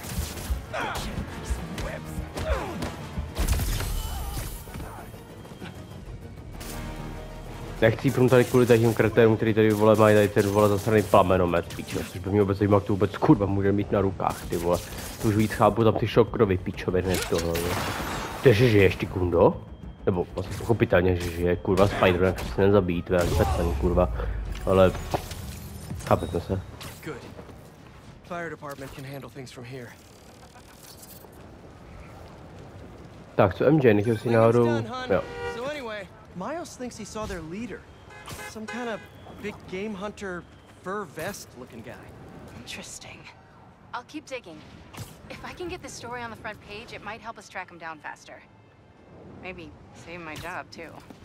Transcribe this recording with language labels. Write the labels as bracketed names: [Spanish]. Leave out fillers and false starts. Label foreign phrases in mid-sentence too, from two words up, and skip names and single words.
[Czech] Nechci jít tady kvůli takovým kretérům, který tady vole mají tady ten vole zasraný plamenomet, píčo, což by mě vůbec zajímalo, jak to vůbec kurva může mít na rukách, ty vole. To už víc chápu tam ty šokrovy píčoviny toho, jo. To že žiješ, ty kundo? Nebo vlastně pochopitelně, že žije, kurva, Spider-Man se nezabíjí, to je ani kurva, ale chápeme se. [English] Good. Fire department can handle things from here. [Czech] Tak, co MJ, nechtěl si náhodou, jo. [English] So anyway, Miles thinks he saw their leader. Some kind of big game hunter, fur vest looking guy. Interesting. I'll keep digging. If I can get this story on the front page, it might help us track him down faster. Maybe save my job, too.